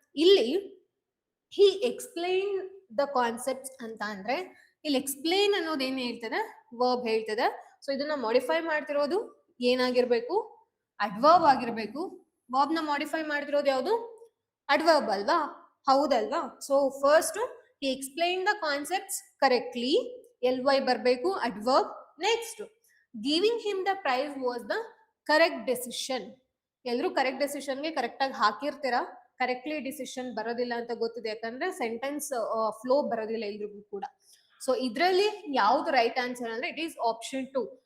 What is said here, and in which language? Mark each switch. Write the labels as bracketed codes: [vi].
[kn] ಇಲ್ಲಿ [en] he explain the concepts [kn] ಅಂತ ಅಂದ್ರೆ ಇಲ್ಲಿ ಎಕ್ಸ್ಪ್ಲೈನ್ ಅನ್ನೋದು ಏನ್ ಹೇಳ್ತದೆ? ವರ್ಬ್ ಹೇಳ್ತದೆ. ಸೊ ಇದನ್ನ ಮಾಡಿಫೈ ಮಾಡ್ತಿರೋದು ಏನಾಗಿರ್ಬೇಕು, ಅಡ್ವರ್ಬ್ ಆಗಿರ್ಬೇಕು. ವರ್ಬ್ ನ ಮಾಡಿಫೈ ಮಾಡ್ತಿರೋದು ಯಾವುದು, ಅಡ್ವರ್ಬ್ ಅಲ್ವಾ, ಹೌದಲ್ವಾ. [en] So first he explained the concepts correctly, ly ಬರಬೇಕು adverb. Next giving him the prize was the correct decision. [kn] ಎಲ್ಲರೂ ಕರೆಕ್ಟ್ ಡೆಸಿಷನ್ಗೆ ಕರೆಕ್ಟ್ ಆಗಿ ಹಾಕಿರ್ತೀರಾ, ಕರೆಕ್ಟ್ಲಿ ಡಿಸಿಷನ್ ಬರೋದಿಲ್ಲ ಅಂತ ಗೊತ್ತಿದೆ, ಯಾಕಂದ್ರೆ ಸೆಂಟೆನ್ಸ್ ಫ್ಲೋ ಬರೋದಿಲ್ಲ ಎಲ್ರಿಗೂ ಕೂಡ. ಸೊ ಇದ್ರಲ್ಲಿ ಯಾವ್ದು ರೈಟ್ ಆನ್ಸರ್ ಅಂದ್ರೆ [en] It is option 2.